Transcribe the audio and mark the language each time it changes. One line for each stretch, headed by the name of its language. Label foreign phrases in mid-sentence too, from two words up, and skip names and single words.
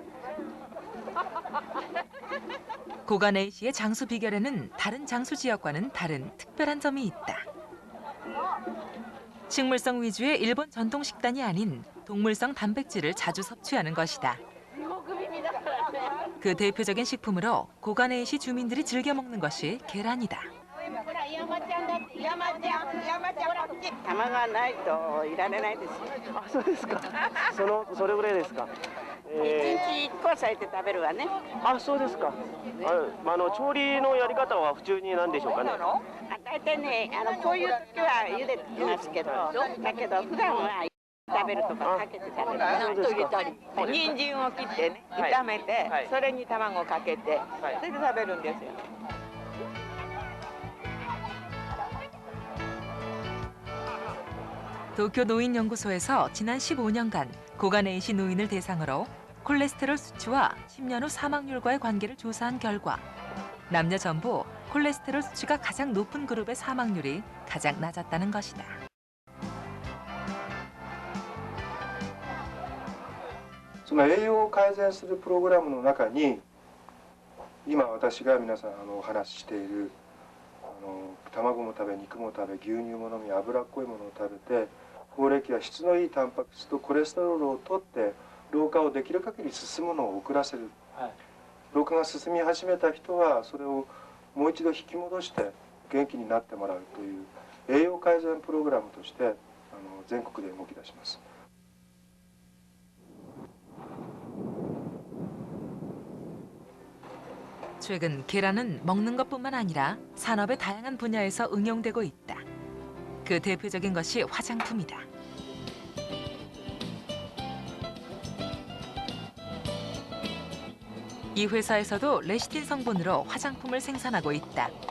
Korean: 고가네이시의 장수 비결에는 다른 장수 지역과는 다른 특별한 점이 있다. 식물성 위주의 일본 전통 식단이 아닌 동물성 단백질을 자주 섭취하는 것이다. 그 대표적인 식품으로 고가네이시 주민들이 즐겨 먹는 것이 계란이다.
Japanese: 卵がないといられないですよ。あ、そうですか。それぐらいですか。一日1個は咲いて食べるわね。あ、そうですか。調理のやり方は普通になんでしょうかね。大体ね、こういう時は茹でてますけど、だけど普段は食べるとかかけて食べる。納豆入れたり、人参を切ってね、炒めて、それに卵をかけて、それで食べるんですよ。
Korean: 도쿄 노인연구소에서 지난 15년간 고가네이시 노인을 대상으로 콜레스테롤 수치와 10년 후 사망률과의 관계를 조사한 결과 남녀 전부 콜레스테롤 수치가 가장 높은 그룹의 사망률이 가장 낮았다는 것이다.
Japanese: その栄養を改善するプログラムの中に今私が皆さんお話ししている卵も食べ肉も食べ牛乳も飲み脂っこいものを食べて高齢期は質のいいタンパク質とコレステロールを取って老化をできる限り進むのを遅らせる、老化が進み始めた人はそれをもう一度引き戻して元気になってもらうという栄養改善プログラムとして全国で動き出します。
Korean: 최근 계란은 먹는 것뿐만 아니라 산업의 다양한 분야에서 응용되고 있다. 그 대표적인 것이 화장품이다. 이 회사에서도 레시틴 성분으로 화장품을 생산하고 있다.